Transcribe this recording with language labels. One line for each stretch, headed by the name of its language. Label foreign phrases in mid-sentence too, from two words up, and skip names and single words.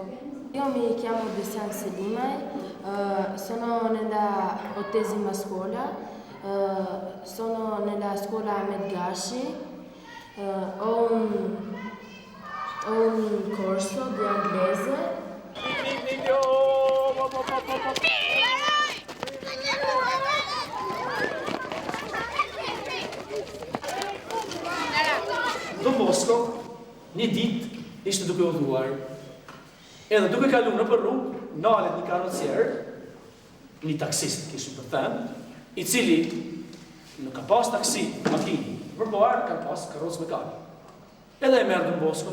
Italian: Io mi chiamo Bessian Selimai, sono nella 8ª scuola, sono nella scuola Ahmed Gashi, ho un corso di inglese.
Albanian: Don Bosco, një ditë ishte duke udhëruar, edhe duke kaluar nëpër rrugë, nalet një karrocier, një taksist kishim për thënë, i cili nuk ka pas taksi, makinë, përpara ka pas karrocë mekanike. Edhe e merr Don Bosco.